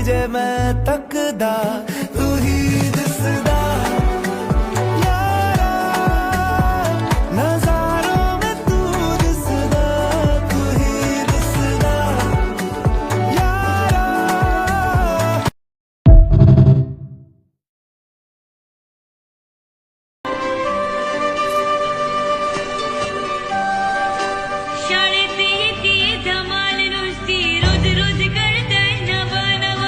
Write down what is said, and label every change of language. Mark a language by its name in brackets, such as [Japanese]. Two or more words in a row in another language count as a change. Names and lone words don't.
[Punjabi] ਮੈਂ ਤੱਕਦਾ ਤੂੰ ਹੀ ਦਿਸਦਾ ਯਾਰਾ ਨਜ਼ਾਰੋਂ ਮੇਂ ਤੂੰ ਦਿਸਦਾ ਤੂੰ ਹੀ ਦਿਸਦਾ ਯਾਰਾ [Marathi] शाळेत येते धमाल नुसती रोज रोज कळतंय नवा नवा